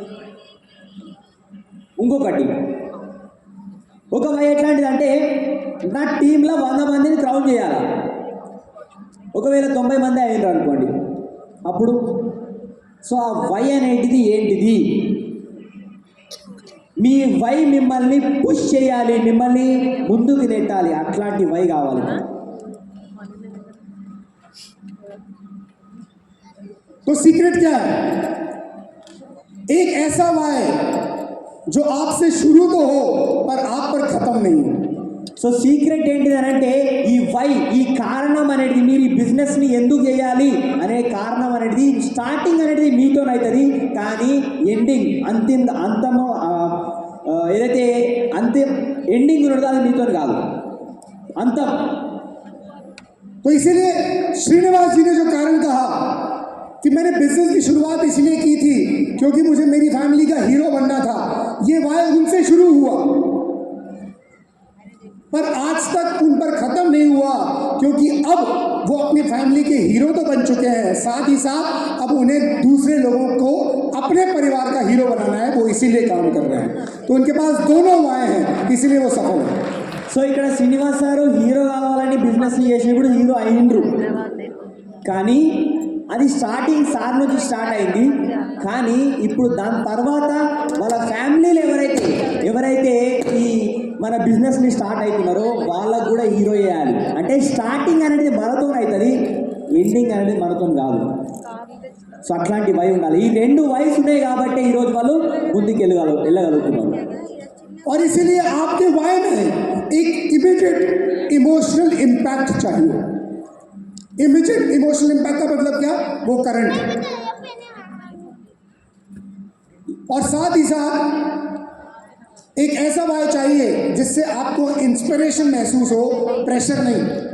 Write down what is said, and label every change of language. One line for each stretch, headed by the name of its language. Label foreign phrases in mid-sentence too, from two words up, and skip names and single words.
Telugu: ఇంకొకటి ఒక వై ఎట్లాంటిది అంటే నా టీంలో 100 మందిని క్రౌన్ చేయాలి, ఒకవేళ 90 మంది అయినారు అనుకోండి అప్పుడు. సో ఆ వై అనేటిది ఏంటిది? మీ వై మిమ్మల్ని పుష్ చేయాలి, మిమ్మల్ని ముందుకు నెట్టాలి, అట్లాంటి వై కావాలి.
Hindi: तो सीक्रेट क्या है? एक ऐसा वाई जो आपसे शुरू तो हो पर आप पर खत्म नहीं हो।
English: so secret
Telugu: ఏంటిది అని అంటే ఈ వై, ఈ కారణం అనేది మీరు ఈ బిజినెస్ని ఎందుకు చేయాలి అనే కారణం అనేది స్టార్టింగ్ అనేది మీతోనవుతుంది, కానీ ఎండింగ్ అంతము ఏదైతే అంతిమ ఎండింగ్ ఉన్నదో అది మీతో కాదు, అంతం.
Hindi: तो इसीलिए श्रीनिवास जी ने जो कारण कहा कि मैंने बिजनेस की शुरुआत इसलिए की थी क्योंकि मुझे मेरी फैमिली का हीरो बनना था, ये वाय उनसे शुरू हुआ पर आज तक उन पर खत्म नहीं हुआ, क्योंकि अब वो अपनी फैमिली के हीरो तो बन चुके हैं, साथ ही साथ अब उन्हें दूसरे लोगों को अपने परिवार का हीरो बनाना है, वो इसीलिए काम कर रहे हैं। तो उनके पास दोनों वाय हैं, इसीलिए वो सफल है।
Telugu: సో ఇక్కడ శ్రీనివాస్ గారు హీరో కావాలని బిజినెస్ చేసినప్పుడు హీరో అయ్యిండ్రు, కానీ అది స్టార్టింగ్ సార్ నుంచి స్టార్ట్ అయింది. కానీ ఇప్పుడు దాని తర్వాత వాళ్ళ ఫ్యామిలీలో ఎవరైతే ఈ మన బిజినెస్ని స్టార్ట్ అవుతున్నారో వాళ్ళకు కూడా హీరో చేయాలి. అంటే స్టార్టింగ్ అనేది మనతో అవుతుంది, ఎండింగ్ అనేది మనతో కాదు. సో అట్లాంటి వై ఉండాలి. ఈ రెండు వైస్ ఉన్నాయి కాబట్టి ఈరోజు వాళ్ళు ముందుకు వెళ్ళగలుగుతున్నారు.
Hindi: और इसीलिए आपके वाय में एक
English: immediate emotional impact
Hindi: चाहिए।
English: immediate emotional impact
Hindi: का मतलब क्या? वो करंट। और साथ ही साथ एक ऐसा वाय चाहिए जिससे आपको इंस्पिरेशन महसूस हो, प्रेशर नहीं।